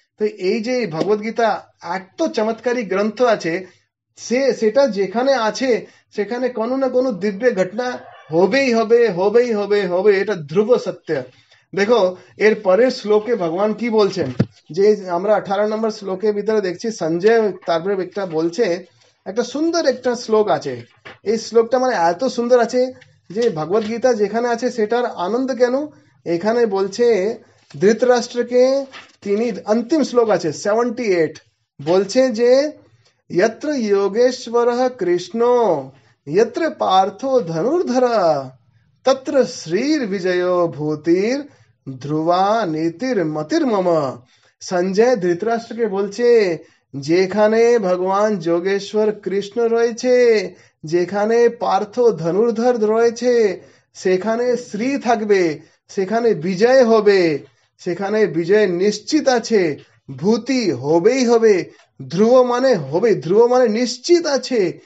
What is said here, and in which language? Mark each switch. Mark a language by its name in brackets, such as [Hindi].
[Bangla] তো এই যে ভগবত গীতা এত চমৎকারী গ্রন্থ আছে, সেটা যেখানে আছে সেখানে কোনো না কোনো দিব্য ঘটনা হবেই হবে, হবেই হবে, হবে, এটা ধ্রুব সত্য। দেখো এর পরের শ্লোকে ভগবান কি বলছেন, যে আমরা 18 নম্বর শ্লোকের ভিতরে দেখছি সঞ্জয় তারপরে একটা বলছে, একটা সুন্দর একটা শ্লোক আছে। এই শ্লোকটা মানে এত সুন্দর আছে যে ভগবত গীতা যেখানে আছে সেটার আনন্দ কেন। এখানে বলছে ধৃতরাষ্ট্রকে, তিনি अंतिम শ্লোক আছে 78, বলছে যে [Sanskrit] यत्र योगेश्वरः कृष्णो यत्र पार्थो धनुर्धर तत्र श्रीर्विजयो भूतिर ध्रुवा नीतिर मतिर मम। [Bangla] সঞ্জয় ধৃতরাষ্ট্রকে বলছে যেখানে ভগবান যোগেশ্বর কৃষ্ণ রয়েছে, যেখানে পার্থ ধনুর্ধর রয়েছে, সেখানে শ্রী থাকবে, সেখানে বিজয় হবে, সেখানে বিজয় নিশ্চিত আছে, ভূতি হবেই হবে, ধ্রুব মানে হবে, ধ্রুব মানে নিশ্চিত আছে।